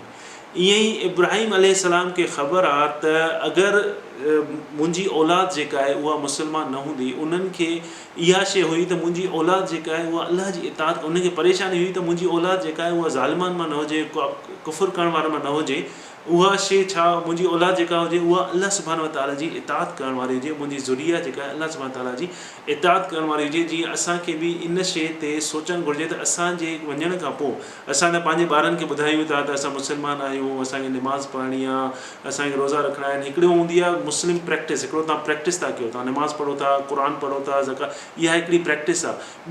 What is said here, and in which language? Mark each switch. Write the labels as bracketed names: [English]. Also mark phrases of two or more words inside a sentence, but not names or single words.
[Sindhi] ईअं ई इब्राहिम अलैहिस्सलाम खे ख़बर आहे त अगरि मुंहिंजी औलाद जेका आहे उहा मुस्लमान न हूंदी, उन्हनि खे इहा शइ हुई त मुंहिंजी औलाद जेका आहे उहा अल्लाह जी इताअत, उनखे परेशानी हुई त मुंहिंजी औलाद जेका आहे उहा ज़ालिमनि मां न हुजे, कुफ़ुर करण वारनि मां न हुजे। उहा शइ छा, मुंहिंजी औलाद जेका हुजे उहा अल्लाह [Arabic] سبحانه وتعالى [Sindhi] जी इताअत करण वारी हुजे, मुंहिंजी ज़ुरिया जेका आहे अल्लाह [Arabic] سبحانه وتعالى [Sindhi] जी इताअत करण वारी हुजे। जीअं असांखे बि इन शइ ते सोचणु घुरिजे त असांजे वञण खां पोइ असां त पंहिंजे ॿारनि खे ॿुधायूं था त असां मुस्लमान आहियूं, असांखे निमाज़ पढ़णी आहे, असांखे रोज़ा रखणा आहिनि। हिकिड़ो हूंदी आहे [English] Muslim practice, [Sindhi] हिकिड़ो तव्हां प्रैक्टिस था कयो, तव्हां निमाज़ पढ़ो था, क़ुर पढ़ो था, ज़का, इहा हिकिड़ी प्रैक्टिस आहे।